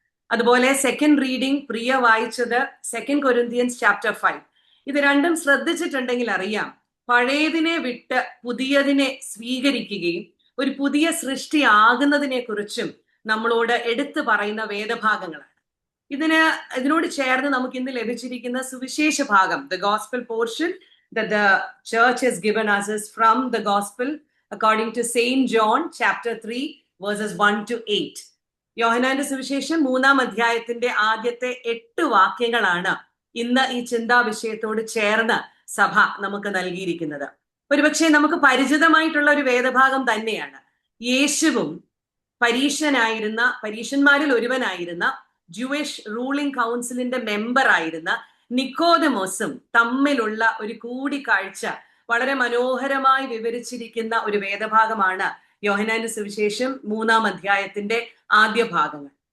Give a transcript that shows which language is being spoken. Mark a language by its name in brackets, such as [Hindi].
[Malayalam] അതുപോലെ second reading പ്രിയ വായിച്ചത് 2 Corinthians chapter 5. ഇത് രണ്ടും ശ്രദ്ധിച്ചിട്ടുണ്ടെങ്കിൽ അറിയാം, പഴയതിനെ വിട്ട് പുതിയതിനെ സ്വീകരിക്കുകയും ഒരു പുതിയ സൃഷ്ടി ആകുന്നതിനെ കുറിച്ചും നമ്മളോട് എടുത്തു പറയുന്ന വേദഭാഗങ്ങളാണ്. ഇതിനോട് ചേർന്ന് നമുക്ക് ഇന്ന് ലഭിച്ചിരിക്കുന്ന സുവിശേഷ ഭാഗം, [English] The gospel portion that the church has given us is from the gospel according to Saint John chapter 3 verses 1 to 8. [Malayalam] യോഹന്നാന്റെ സുവിശേഷം 3-ാം അധ്യായത്തിന്റെ ആദ്യത്തെ 8 വാക്യങ്ങളാണ് ഇന്ന് ഈ ചിന്താ വിഷയത്തോട് ചേർന്ന് സഭ നമുക്ക് നൽകിയിരിക്കുന്നത്. ഒരുപക്ഷെ നമുക്ക് പരിചിതമായിട്ടുള്ള ഒരു വേദഭാഗം തന്നെയാണ്. യേശുവും പരീശന്മാരിൽ ഒരുവനായിരുന്ന ജൂയിഷ് റൂളിംഗ് കൗൺസിലിന്റെ മെമ്പർ ആയിരുന്ന നിക്കോദമോസും തമ്മിലുള്ള ഒരു കൂടിക്കാഴ്ച വളരെ മനോഹരമായി വിവരിച്ചിരിക്കുന്ന ഒരു വേദഭാഗമാണ് യോഹന്നാന്റെ സുവിശേഷം 3-ാം അധ്യായത്തിന്റെ ആദ്യ ഭാഗങ്ങൾ.